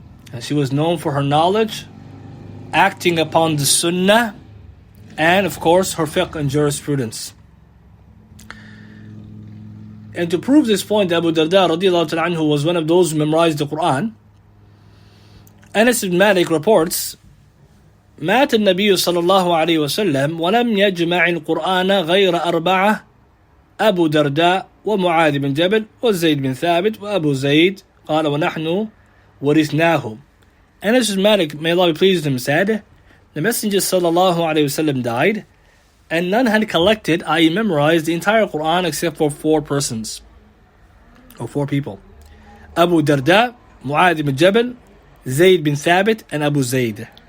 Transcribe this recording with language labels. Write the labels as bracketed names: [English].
[English] And she was known for her knowledge, acting upon the sunnah, and of course her fiqh and jurisprudence. And to prove this point, Abu Darda radiyallahu ta'ala anhu was one of those who memorized the Quran. Anas ibn Malik reports, [Arabic] مات النبي صلى الله عليه وسلم ولم يجمع القرآن غير أربعة: أبو درداء ومعاذ بن جبل وزيد بن ثابت وأبو زيد قال ونحن ورثناه. [English] Anas ibn Malik, may Allah be pleased with him, said, the Messenger sallallahu alayhi wasallam died, and none had collected, i.e. memorized the entire Quran except for 4 persons, or 4 people: Abu Darda, Mu'adh bin Jabal, Zayd bin Thabit, and Abu Zayd.